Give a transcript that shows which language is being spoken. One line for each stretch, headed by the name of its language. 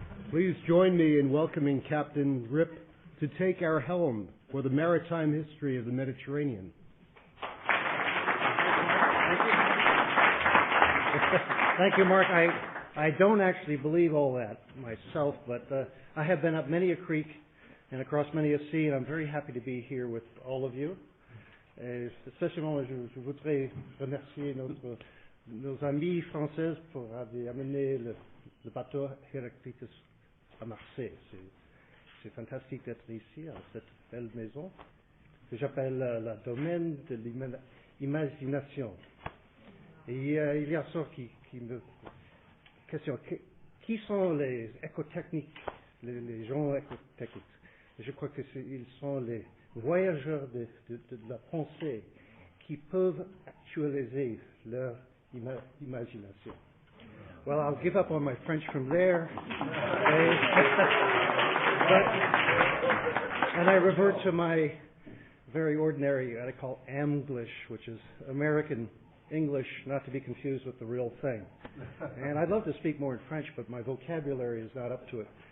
English: Please join me in welcoming Captain Rip to take our helm for the maritime history of the Mediterranean. Thank you, Mark. I don't actually believe all that myself, but I have been up many a creek and across many a sea, and I'm very happy to be here with all of you.
French: Et spécialement, je voudrais remercier nos amis français pour avoir amené le bateau Heraclitus à Marseille. C'est fantastique d'être ici, à cette belle maison, que j'appelle la domaine de l'imagination. Et il y a ça qui me questionne. Qui sont les écotechniques, les gens écotechniques? Je crois qu'ils sont les voyageurs de la pensée qui peuvent actualiser leur imagination.
English: Well, I'll give up on my French from there. And I revert to my very ordinary, what I call Amglish, which is American English, not to be confused with the real thing. And I'd love to speak more in French, but my vocabulary is not up to it.